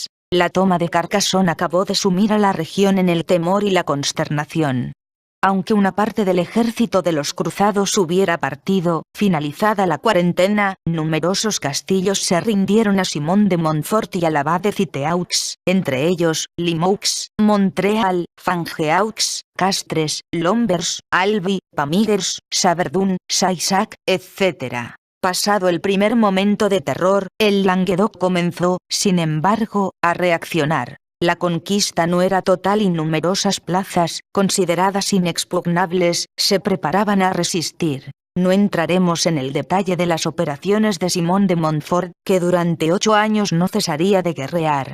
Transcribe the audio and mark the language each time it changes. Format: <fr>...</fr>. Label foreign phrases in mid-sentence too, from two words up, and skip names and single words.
<es>La toma de Carcassonne acabó de sumir a la región en el temor y la consternación. Aunque una parte del ejército de los cruzados hubiera partido, finalizada la cuarentena, numerosos castillos se rindieron a Simón de Montfort y al abad de Citeaux, entre ellos, Limoux, Montreal, Fangeaux, Castres, Lombers, Albi, Pamires, Saverdun, Saissac, etc. Pasado el primer momento de terror, el Languedoc comenzó, sin embargo, a reaccionar. La conquista no era total y numerosas plazas, consideradas inexpugnables, se preparaban a resistir. No entraremos en el detalle de las operaciones de Simón de Montfort, que durante 8 años no cesaría de guerrear.</es>